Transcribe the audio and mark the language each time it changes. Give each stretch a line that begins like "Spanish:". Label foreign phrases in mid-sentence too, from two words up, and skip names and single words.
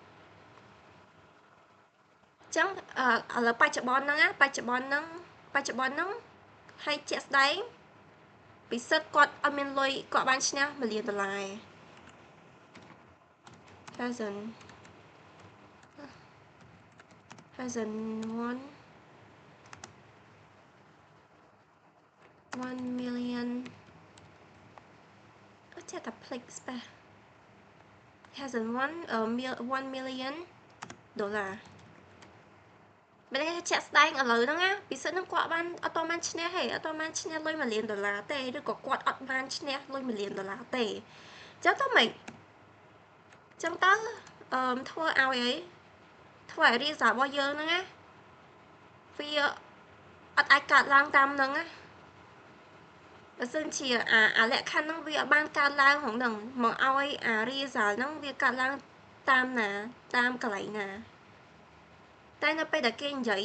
Khmer: អញ្ចឹងឥឡូវបច្ចុប្បន្នហ្នឹងហើយជាក់ស្ដែងពិសិដ្ឋគាត់អត់មានលុយគាត់បានឈ្នះ$1 លាន
English: hasn't won
Khmer: $1 million អត់ចេះតែភ្លេចស្ប៉ះ
English: hasn't won
Khmer: $1 million បើគេចាក់ស្ដែងឥឡូវហ្នឹងណាពិសេសហ្នឹងគាត់បានអត់បានឈ្នះទេអត់បានឈ្នះលុយ$1 លានទេឬក៏គាត់អត់បានឈ្នះលុយ$1 លានទេ អញ្ចឹងទៅម៉េចអញ្ចឹងទៅធ្វើឲ្យ result របស់យើងហ្នឹងណាវាអត់អាចកើតឡើងតាមហ្នឹងណាបើសិនជាអាលក្ខខណ្ឌហ្នឹងវាអត់បានកើតឡើងក្នុងហ្នឹងមកឲ្យអា result ហ្នឹងវាកើតឡើងតាមណាតាមកន្លែងណាតែនៅពេលដែលគេនិយាយ